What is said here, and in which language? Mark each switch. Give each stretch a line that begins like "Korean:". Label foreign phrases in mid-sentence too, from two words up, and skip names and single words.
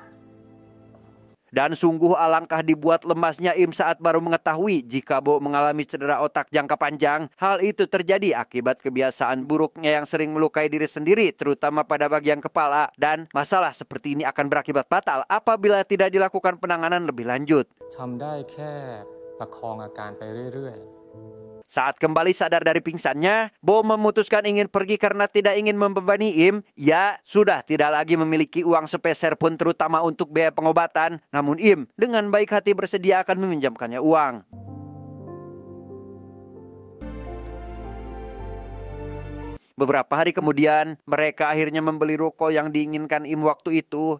Indonesian: dan sungguh alangkah dibuat lemasnya Im saat baru mengetahui jika Bo mengalami cedera otak jangka panjang. Hal itu terjadi akibat kebiasaan buruknya yang sering melukai diri sendiri, terutama pada bagian kepala. Dan masalah seperti ini akan berakibat fatal apabila tidak dilakukan penanganan lebih lanjut.
Thai: ทำได้แค่ประคองอาการไปเรื่อย
Indonesian: Saat kembali sadar dari pingsannya, Bo memutuskan ingin pergi karena tidak ingin membebani Im. Ia sudah tidak lagi memiliki uang sepeser pun terutama untuk biaya pengobatan. Namun Im dengan baik hati bersedia akan meminjamkannya uang. Beberapa hari kemudian, mereka akhirnya membeli ruko yang diinginkan Im waktu itu.